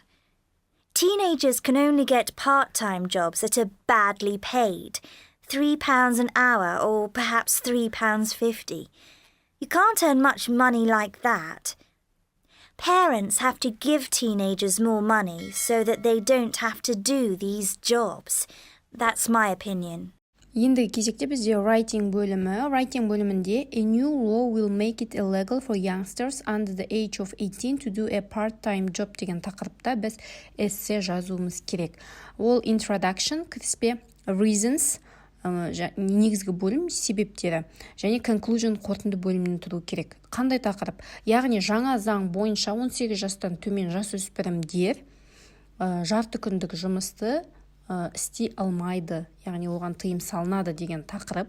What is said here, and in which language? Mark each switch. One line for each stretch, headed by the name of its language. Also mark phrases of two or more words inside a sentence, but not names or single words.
English: Teenagers can only get part-time jobs that are badly paid, £3 an hour or perhaps £3.50. You can't earn much money like that. Parents have to give teenagers more money so that they don't have to do these jobs. That's my opinion.
Kazakh: Ендігі кезекте бізде writing бөлімі. Writing бөлімінде
English: a new law will make it illegal for youngsters under the age of 18 to do a part-time job
Kazakh: деген тақырыпта біз эссе жазуымыз керек. Ол introduction, кіріспе, reasons, негізгі бөлім себептері және conclusion қорытынды бөлімінен тұру керек. Қандай тақырып? Яғни жаңа заң бойынша 18 жастан төмен жасөспірімдер жарты күндік жұмысты істей алмайды, яғни оған тыйым салынады деген тақырып.